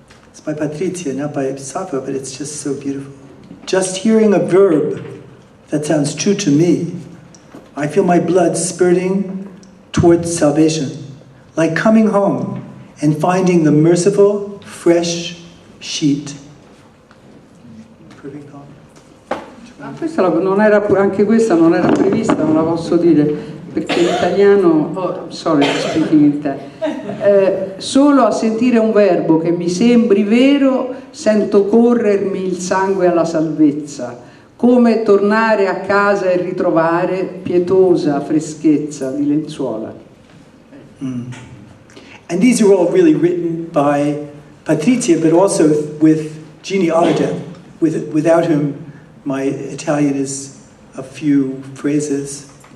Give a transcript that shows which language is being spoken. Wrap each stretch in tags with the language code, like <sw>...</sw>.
<en>It's by Patrizia, not by Sappho, but it's just so beautiful. Just hearing a verb that sounds true to me, I feel my blood spurting towards salvation, like coming home and finding the merciful, fresh sheet. Perfect poem.</en> <it>Anche questa non era prevista, non la posso dire, perché in italiano,</it> <en>sorry, speaking in Italian.</en> <it>Solo a sentire un verbo che mi sembri vero, sento corrermi il sangue alla salvezza, come tornare a casa e ritrovare pietosa freschezza di lenzuola.</it> <en>And these are all really written by Patrizia, but also with Gini Alhadeff, without whom my Italian is a few phrases.</en>